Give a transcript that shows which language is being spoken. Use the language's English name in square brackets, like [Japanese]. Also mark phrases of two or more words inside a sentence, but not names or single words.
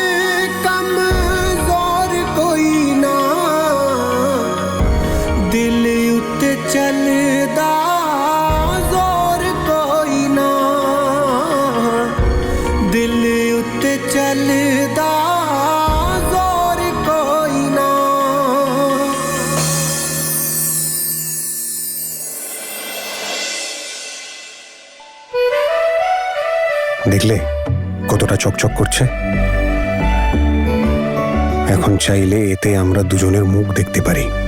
[Punjabi] ਕਮਜ਼ੋਰ ਕੋਈ ਨਾ ਦਿਲ ਉੱਤੇ ਚੱਲਦਾ ਜ਼ੋਰ ਕੋਈ ਨਾ ਦਿਲ ਉੱਤੇ ਚੱਲਦਾ ਜ਼ੋਰ ਕੋਈ ਨਾ [Bangla] দেখলে কতটা চকচক করছে এখন চাইলে এতে আমরা দুজনের মুখ দেখতে পারি